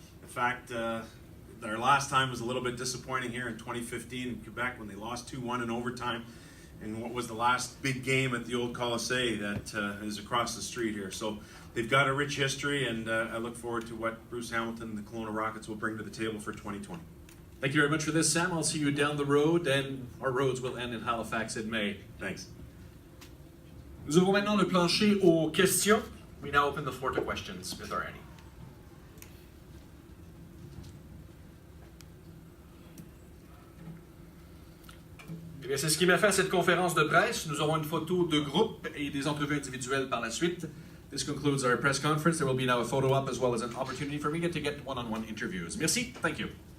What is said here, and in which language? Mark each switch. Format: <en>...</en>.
<en>In fact, their last time was a little bit disappointing here in 2015 in Quebec when they lost 2-1 in overtime in what was the last big game at the old Colisée that is across the street here. So they've got a rich history, and I look forward to what Bruce Hamilton and the Kelowna Rockets will bring to the table for 2020. Thank you very much for this, Sam. I'll see you down the road, and our roads will end in Halifax in May. Thanks.</en> <fr>Nous ouvrons maintenant le plancher aux questions.</fr> <en>We now open the floor to questions, if there are any.</en> <fr>Eh bien, c'est ce qui m'a fait à cette conférence de presse. Nous aurons une photo de groupe et des entrevues individuelles par la suite.</fr> <en>This concludes our press conference. There will be now a photo op as well as an opportunity for me to get one-on-one interviews.</en> <fr>Merci.</fr> <en>Thank you.</en>